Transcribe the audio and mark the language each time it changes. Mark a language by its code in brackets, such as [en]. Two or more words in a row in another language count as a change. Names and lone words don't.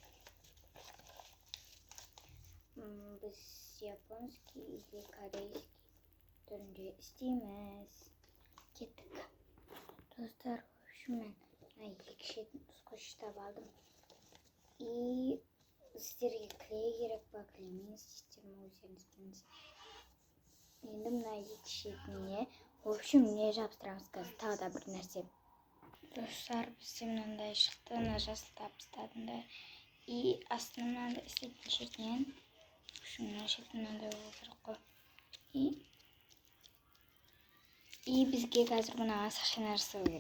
[kk] Біз [ru] японский или корейский [kk] түрінде істейміз. Кеттік. Достар, [ru] в общем, [kk] мен екі шетін скотчтап алдым. И сіздерге клей керек па, клеймен істейсіздер ме, өздеріңіз біліңіз. Енді мына екі шетіне, [ru] в общем, [kk] не жабыстырамыз қазір. Тағы да бір нәрсе. Достар, бізде мынандай шықты, мына жасыл табыстадым да. И астына мынандай істейтін шетінен, [ru] в общем, [kk] мына шетін мынандай болу керек қой. И бізге қазір мына сақина жасау керек.